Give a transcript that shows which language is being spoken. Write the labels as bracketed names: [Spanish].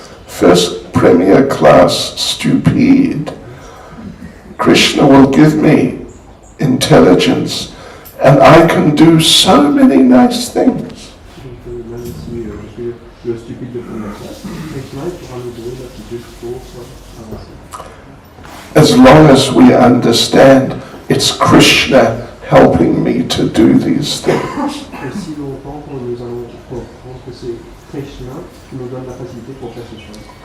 [English] First premier class stupid, Krishna will give me intelligence and I can do so many nice things. [French] Donc même si je suis le stupide de première classe, Krishna pourra nous donner l'aptitude pour avancer. [English] As long as we understand it's Krishna helping me to do these things. [French] Et si longtemps que nous allons comprendre que c'est Krishna qui nous donne la facilité pour faire ces choses.